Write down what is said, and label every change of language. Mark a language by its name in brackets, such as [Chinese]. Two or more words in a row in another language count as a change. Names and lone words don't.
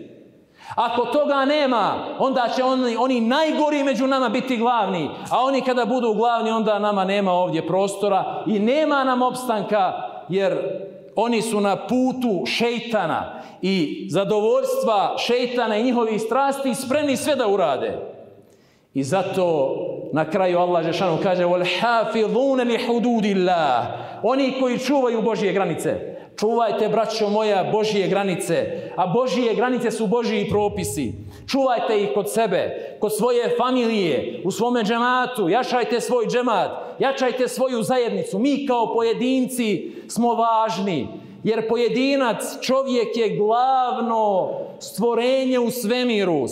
[Bosnian] Ako toga nema, onda će oni najgori među nama biti glavni, a oni kada budu glavni, onda nama nema ovdje prostora i nema nam opstanka, jer oni su na putu šeitana i zadovoljstva šeitana i njihovih strasti spremni sve da urade. I zato na kraju Allah dželešanu kaže [Arabic] وَالْحَافِظُونَ لِحُدُودِ اللَّهِ, [Bosnian] oni koji čuvaju Božje granice. Čuvajte, braćo moja, Božje granice, a Božje granice su Božji propisi. Čuvajte ih kod sebe, kod svoje familije, u svome džematu, jačajte svoj džemat, jačajte svoju zajednicu. Mi kao pojedinci smo važni, jer pojedinac, čovjek je glavno stvorenje u svemiru.